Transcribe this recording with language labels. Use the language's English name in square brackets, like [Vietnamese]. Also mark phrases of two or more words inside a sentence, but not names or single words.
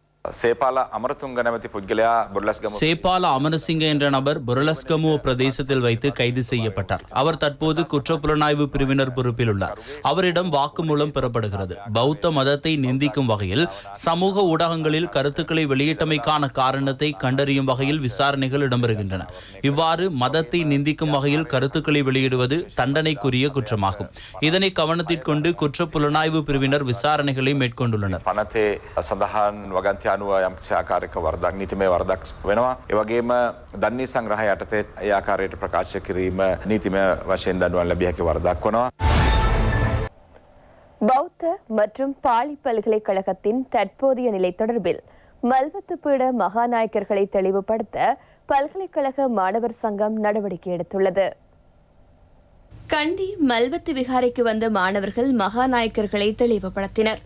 [Sinhala] සේපාල අමරතුංග නැමැති පුද්ගලයා බොරලස්ගම [Tamil] சேபால அமரசிங்க என்ற நபர் பொருளஸ்கமுவ பிரதேசத்தில் வைத்து கைது செய்யப்பட்டார். அவர் தற்போது குற்றப்புலனாய்வு பிரிவினர் பொறுப்பில் உள்ளார். அவரிடம் வாக்குமூலம் பெறப்படுகிறது. பௌத்த மதத்தை நிந்திக்கும் வகையில் சமூக ஊடகங்களில் கருத்துக்களை வெளியிட்டமைக்கான காரணத்தை கண்டறியும் வகையில் விசாரணைகள் இடம்பெறுகின்றன. இவ்வாறு மதத்தை நிந்திக்கும் வகையில் கருத்துக்களை வெளியிடுவது தண்டனைக்குரிய குற்றமாகும். இதனை கவனத்தில் கொண்டு குற்றப்புலனாய்வு பிரிவினர் விசாரணைகளை மேற்கொண்டுள்ளனர். [Sinhala] පනතේ සඳහන් වගන්ති අනුව යම්කිසි ආකාරයක වරදක් නීතිමය වරදක් වෙනවා. ඒ වගේම දන්නේ සංග්‍රහය යටතේ ඒ ආකාරයට ප්‍රකාශ කිරීම නීතිමය වශයෙන් දඬුවම් ලැබිය හැකි වරදක් වෙනවා. [Tamil] பௌத்த மற்றும் பாலி பல்கலைக்கழகத்தின் தற்போதைய நிலை தொடர்பில் மல்வத்து பீட மகாநாயக்கர்களை தெளிவுபடுத்த பல்கலைக்கழக மாணவர் சங்கம் நடவடிக்கை எடுத்துள்ளது. கண்டி மல்வத்து விகாரைக்கு வந்த மாணவர்கள் மகாநாயக்கர்களை தெளிவுபடுத்தினர்.